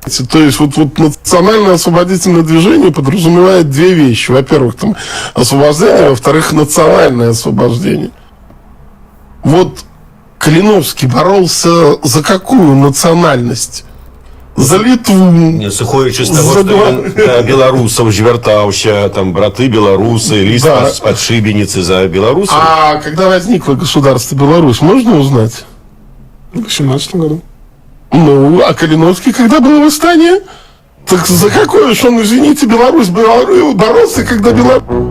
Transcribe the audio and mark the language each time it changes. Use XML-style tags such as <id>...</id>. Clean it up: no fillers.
<ru>То есть вот национальное освободительное движение подразумевает две вещи. Во-первых, там освобождение, во-вторых, национальное освобождение. Вот Калиновский боролся за какую национальность? За Литву.</ru> <be>Не, сыходзячы з таго, што ён да беларусаў звяртаўся, там браты беларусы, ліст да. З падшыбеніцы за беларусаў.</be> <ru>А когда возникло государство Беларусь, можно узнать? В 18 году. Ну, а Калиновский когда было восстание? Так за какое ж он, извините, Беларусь боролся, когда Беларусь...</ru>